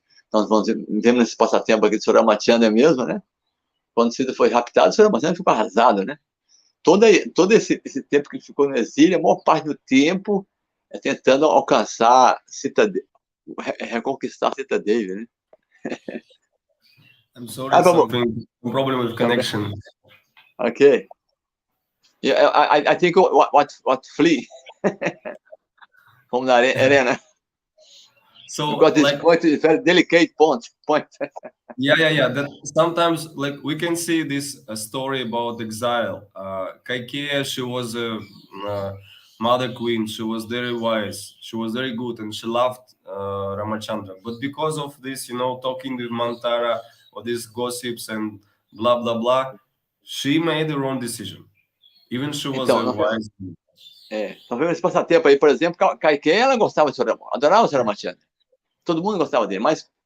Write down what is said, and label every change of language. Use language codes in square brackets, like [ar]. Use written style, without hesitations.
[pt] Nós vemos nesse passatempo aqui de Ramachandra mesmo, né? Quando Sita foi raptado, Ramachandra ficou arrasado, né? Todo esse tempo que ele ficou no exílio, a maior parte do tempo tentando alcançar reconquistar Sita Devi, né? [en] I'm sorry, something problem with connection. Okay. Yeah, I think what flee from the arena. So because this point is very delicate point. Yeah. That sometimes, like, we can see this story about exile. Kaikeya, she was a mother queen. She was very wise. She was very good, and she loved Ramachandra. But because of this, talking with Mantara or these gossips and blah blah blah, she made the wrong decision. Even she was a wise. [pt] Nós vemos esse passatempo aí, por exemplo, Kaikeya, ela gostava de Ramachandra, adorava o Ramachandra. Todo mundo gostava dele, mas